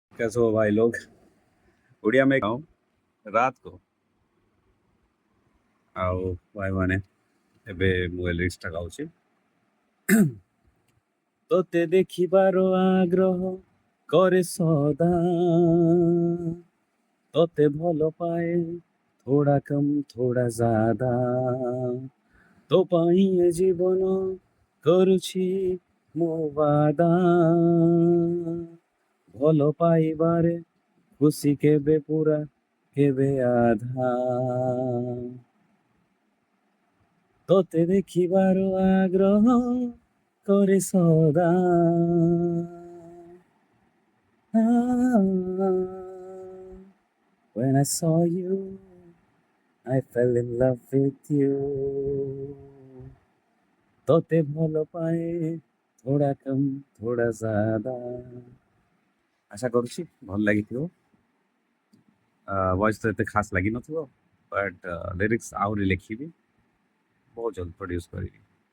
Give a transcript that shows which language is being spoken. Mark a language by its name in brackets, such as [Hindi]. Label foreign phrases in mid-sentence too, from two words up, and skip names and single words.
[Hindi] कैसे हो भाई लोग? ओडिया में गाऊं रात को [Odia] ଆଉ ଭାଇମାନେ ଏବେ ମୁଁ ଲିରିକ୍ସଟା ଗାଉଛି। ତୋତେ ଦେଖିବାର ଆଗ୍ରହ କରେ ସଦା, ତୋତେ ଭଲ ପାଏ [Hindi] थोड़ा कम थोड़ा ज़्यादा, [Odia] ତୋ ପାଇଁ ଏ ଜୀବନ କରୁଛି ମୋ ବାଦା, ଭଲ ପାଇବାରେ ଖୁସି କେବେ ପୁରା କେବେ ଆଧା, ତୋତେ ଦେଖିବାର ଆଗ୍ରହ କରେ ସଦା। [English] When I saw you, I fell in love with you. [Odia] ତୋତେ ଭଲ ପାଏ [Hindi] थोड़ा कम थोड़ा ज़्यादा। [Odia] ଆଶା କରୁଛି ଭଲ ଲାଗିଥିବ। ଭଏସ୍ ତ ଏତେ ଖାସ୍ ଲାଗିନଥିବ, ବଟ୍ ଲିରିକ୍ସ ଆହୁରି ଲେଖିବି, ବହୁତ ଜଲ୍ଦି ପ୍ରଡ୍ୟୁସ୍ କରିବି।